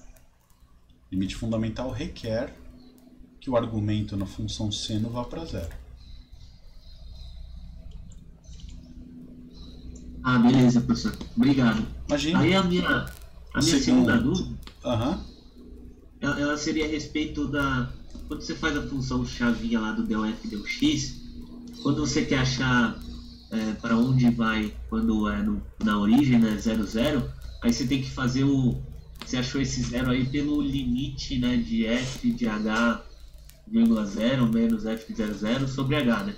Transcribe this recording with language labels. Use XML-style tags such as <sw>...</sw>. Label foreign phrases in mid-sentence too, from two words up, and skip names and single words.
<pt>Limite fundamental requer que o argumento na função seno vá para zero. Beleza, professor. Obrigado. Imagina. Aí a minha segunda dúvida, ela seria a respeito da... Quando você faz a função chavinha lá do del f del x, quando você quer achar para onde vai quando é na origem, né, 0, 0, aí você tem que fazer você achou esse zero aí pelo limite, né, de f de h, 0 menos f de 0, 0 sobre h, né?</pt>